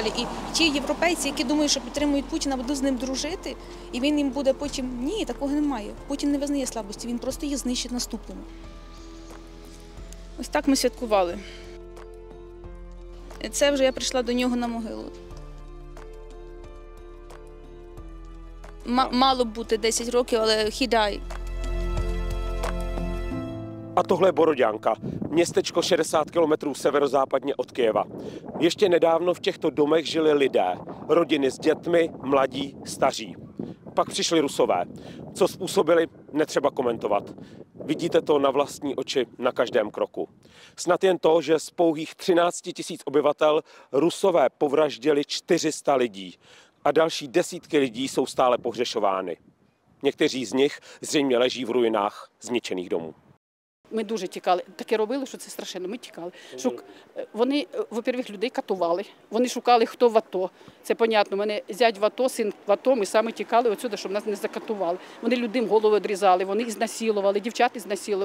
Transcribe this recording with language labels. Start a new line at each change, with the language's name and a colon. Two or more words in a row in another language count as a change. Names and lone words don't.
Ukrainian: І ті європейці, які думають, що підтримують Путіна, будуть з ним дружити, і він їм буде потім… Ні, такого немає. Путін не визнає слабості, він просто їх знищить наступними. Ось так ми святкували. Це вже я прийшла до нього на могилу. Мало б бути 10 років, але
English: he died.
Czech: A tohle je Borodянka, městečko 60 kilometrů severozápadně od Kyjeva. Ještě nedávno v těchto domech žili lidé, rodiny s dětmi, mladí, staří. Pak přišli Rusové. Co způsobili, netřeba komentovat. Vidíte to na vlastní oči na každém kroku. Snad jen to, že z pouhých 13 000 obyvatel Rusové povraždili 400 lidí a další desítky lidí jsou stále pohřešovány. Někteří z nich zřejmě leží v ruinách zničených domů.
Ukrainian: Ми дуже тікали. Таке робили, що це страшенно. Ми тікали. Вони, во-первых, людей катували. Вони шукали, хто в АТО. Це понятно. У мене зять в АТО, син в АТО. Ми саме тікали отсюди, щоб нас не закатували. Вони людям голови відрізали, вони ізнасилували, дівчат ізнасилували.